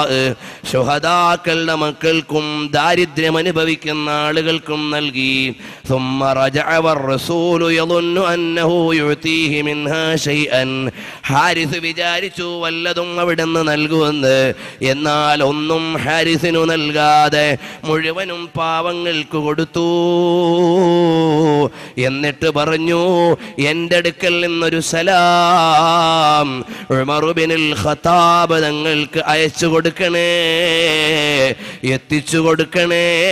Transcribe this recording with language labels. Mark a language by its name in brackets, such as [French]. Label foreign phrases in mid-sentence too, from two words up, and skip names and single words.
[Malayalam] ശുഹദാക്കളുടെ മക്കൾക്കും ദാരിദ്ര്യം അനുഭവിക്കുന്ന ആളുകൾക്കും നൽകി. [Arabic] ثم رجع والرسول يظن أنه يعطيه منها شيئا. [Malayalam] ഹാരിസ് വിചാരിച്ചു വല്ലതും അവിടുന്ന് നൽകുമെന്ന്. എന്നാൽ ഒന്നും ഹാരിസിനു നൽകാതെ മുഴുവനും പാവങ്ങൾക്ക് കൊടുത്തു. എന്നിട്ട് പറഞ്ഞു, എൻ്റെ അടുക്കൽ നിന്നൊരു സലാം ഉമർ ഇബ്നുൽ ഖത്താബ് തങ്ങൾക്ക് അയച്ചു കൊടുക്കണേ, എത്തിച്ചു കൊടുക്കണേ.